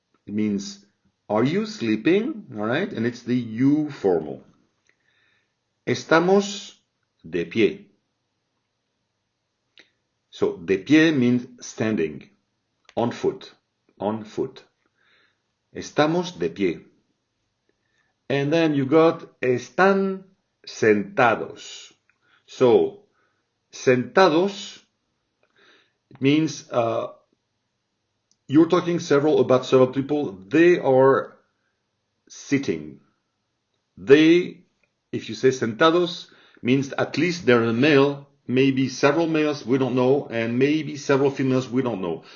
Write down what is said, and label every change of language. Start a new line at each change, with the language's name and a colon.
English: It means, are you sleeping? All right. And it's the you formal.
Spanish: Estamos de pie.
English: So,
Spanish: de pie
English: means standing, on foot, on foot.
Spanish: Estamos de pie.
English: And then you got
Spanish: están sentados.
English: So, sentados means you're talking about several people. They are sitting. They, if you say sentados, means at least they're a male, maybe several males, we don't know, and maybe several females, we don't know.